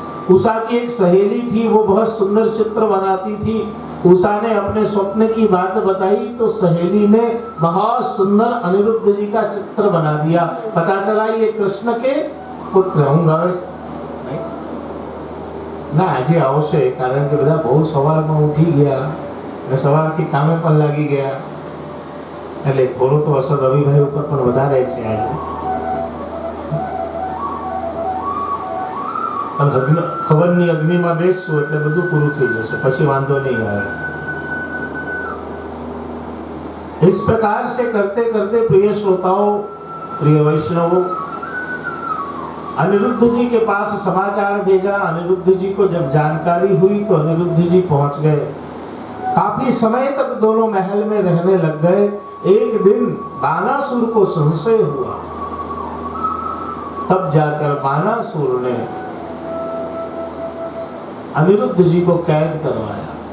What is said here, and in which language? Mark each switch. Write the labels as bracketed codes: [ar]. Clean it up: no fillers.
[hi] उषा की एक सहेली थी, वो बहुत सुंदर चित्र बनाती थी। उषा ने अपने स्वप्न की बात बताई तो सहेली ने बहुत सुंदर अनिरुद्ध जी का चित्र बना दिया। पता चला ये कृष्ण के पुत्र होंगे ना। [gu] આજે આવશે કારણ કે બધા બહુ સવારમાં ઉઠી ગયા અને સવારથી કામે પણ લાગી ગયા, એટલે થોડો તો અસર રવિભાઈ ઉપર પણ વધારે છે આજે। હવનની અગ્નિમાં બેસશું એટલે બધું પૂરું થઈ જશે, પછી વાંધો નહીં આવે। [hi] इस प्रकार से करते करते प्रिय श्रोताओं, प्रिय वैष्णवों, अनिरुद्ध जी के पास समाचार भेजा। अनिरुद्ध जी को जब जानकारी हुई तो अनिरुद्ध जी पहुंच गए। काफी समय तक दोनों महल में रहने लग गए। एक दिन बाणासुर को संशय हुआ, तब जाकर बाणासुर ने अनिरुद्ध जी को कैद करवाया।